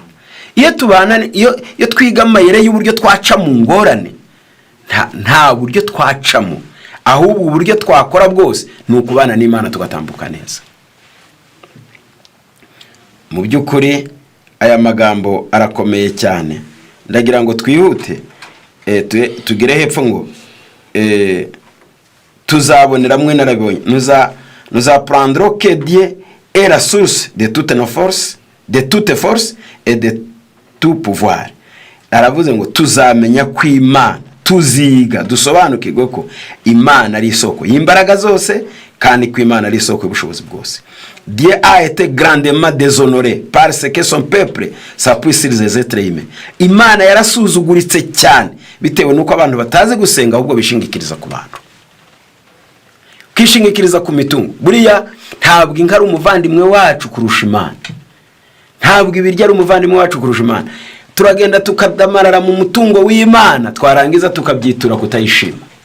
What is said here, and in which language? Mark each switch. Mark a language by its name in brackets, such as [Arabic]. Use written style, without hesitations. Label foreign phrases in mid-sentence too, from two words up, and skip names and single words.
[Kinyarwanda] Iyo tubana, iyo twiga amayere y'uburyo twaca mu ngorane, nta buryo twacamo, ahubwo uburyo twakora bwose ni ukubana n'Imana tugatambuka neza. Mu by'ukuri aya magambo arakomeye cyane, ndagira ngo twihute tugire hepfo ngo tuzaboneramwe narabonye, [French] nous apprendrons que Dieu est la source de toutes nos forces, de toutes forces et de tout pouvoir. [Kinyarwanda] Aravuze ngo tuzamenya ko Imana, tuziga dusobanukirwe ko Imana ari isoko y'imbaraga zose kandi ko Imana ari isoko y'ubushobozi bwose. [French] Dieu a été grandement déshonoré parce que son peuple s'appuie sur les êtres humains. [Kinyarwanda] Imana yarasuzuguritse cyane bitewe nuko abantu bataze gusenga ahubwo bishingikiriza ku bantu, kwishingikiriza ku mitungo. Buriya ntabwo inka ari umuvandimwe wacu kurusha Imana, ntabwo ibirya ari umuvandimwe wacu kurusha Imana. Turagenda tukadamarara mu mutungo w'Imana, twarangiza tukabyitura kutayishima.